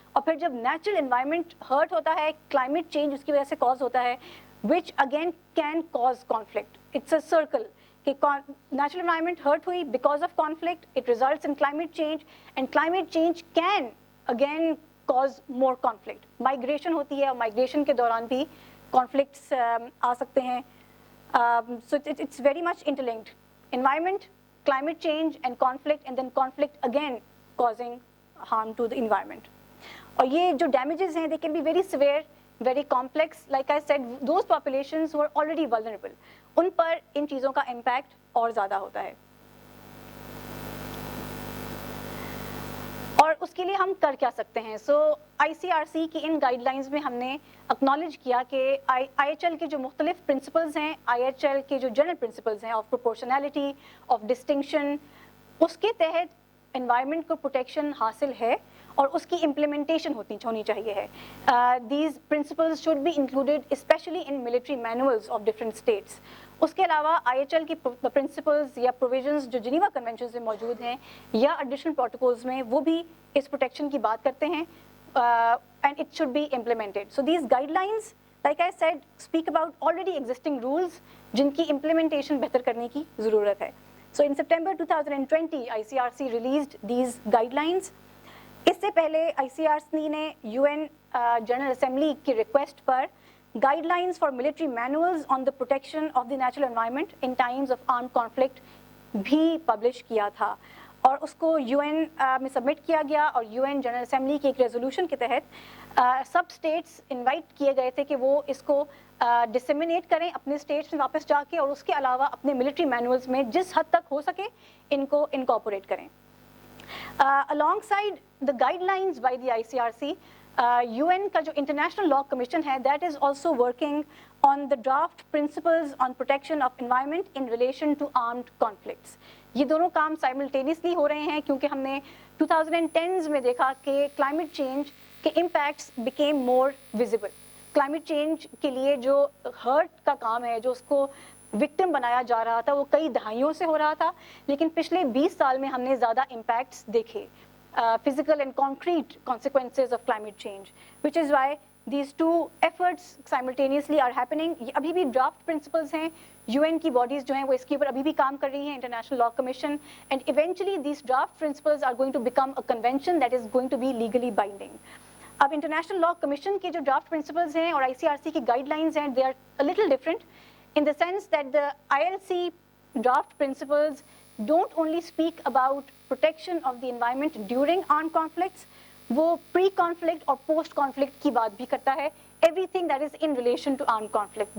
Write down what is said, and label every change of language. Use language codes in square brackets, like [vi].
[hi] और फिर जब नेचुरल एनवायरनमेंट हर्ट होता है, क्लाइमेट चेंज उसकी वजह से कॉज होता है, [en] Which again can cause conflict. It's a circle कि natural environment hurt हुई because of conflict, it results in climate change and climate change can again cause more conflict. [hi] Migration होती है और migration के दौरान भी conflicts आ सकते हैं. [en] So it's very much interlinked. Environment, climate change and then conflict again causing harm to the environment. [hi] और ये जो damages हैं, [en] they can be very severe, very complex. Like I said, those populations who are already vulnerable, [hi] उन पर इन चीज़ों का impact और ज़्यादा होता है. और उसके लिए हम कर क्या सकते हैं? सो ICRC की इन गाइडलाइंस में हमने एक्नॉलेज किया कि IHL के जो मुख्तलिफ प्रिंसिपल्स हैं, IHL के जो जनरल प्रिंसिपल्स हैं ऑफ प्रोपोर्शनैलिटी, ऑफ डिस्टिंक्शन, उसके तहत एनवायरनमेंट को प्रोटेक्शन हासिल है और उसकी इम्प्लीमेंटेशन होनी चाहिए है. [en] These principles should be included specially in military manuals of different states. [hi] उसके अलावा IHL की प्रिंसिपल्स या प्रोविजंस जो जिनीवा कन्वेंशन में मौजूद हैं या एडिशनल प्रोटोकॉल्स में, वो भी इस प्रोटेक्शन की बात करते हैं [en] And it should be implemented. So these guidelines, like I said, speak about already existing rules [hi] जिनकी इम्प्लीमेंटेशन बेहतर करने की ज़रूरत है. [en] So in September 2020 ICRC released these guidelines. [hi] इससे पहले ICRC ने UN जनरल असेंबली की रिक्वेस्ट पर [en] guidelines for military manuals on the protection of the natural environment in times of armed conflict [hi] भी publish किया था और उसको UN में सबमिट किया गया. और UN जनरल असेंबली की एक रेजोल्यूशन के तहत सब स्टेट्स इनवाइट किए गए थे कि वो इसको डिसेमिनेट करें अपने स्टेट्स में वापस जाके, और उसके अलावा अपने मिलिट्री मैनुअल्स में जिस हद तक हो सके इनको इनकॉर्पोरेट करें. [en] Alongside the guidelines by the ICRC, [hi] UN का जो इंटरनेशनल लॉ कमीशन है, [en] That is also working on the draft principles on protection of environment in relation to armed conflicts. [hi] ये दोनों काम साइमल्टेनियसली हो रहे हैं क्योंकि हमने 2010s में देखा कि क्लाइमेट चेंज के impacts [en] Became more visible. [hi] Climate change के लिए जो हर्ट का काम है, जो उसको विक्टिम बनाया जा रहा था, वो कई दहाइयों से हो रहा था, लेकिन पिछले 20 साल में हमने ज़्यादा इम्पैक्ट्स देखे, [en] physical and concrete consequences of climate change, which is why these two efforts simultaneously are happening. [hi] ये अभी भी draft principles हैं, UN की bodies जो हैं वो इसके ऊपर अभी भी काम कर रही हैं, [en] International Law Commission, and eventually these draft principles are going to become a convention that is going to be legally binding. [hi] अब International Law Commission के जो draft principles हैं और ICRC की guidelines हैं, [en] they are a little different in the sense that the ILC draft principles don't only speak about protection of the environment during armed conflicts, [hi] वो pre-conflict और post-conflict की बात भी करता है, [en] everything that is in relation to armed conflict.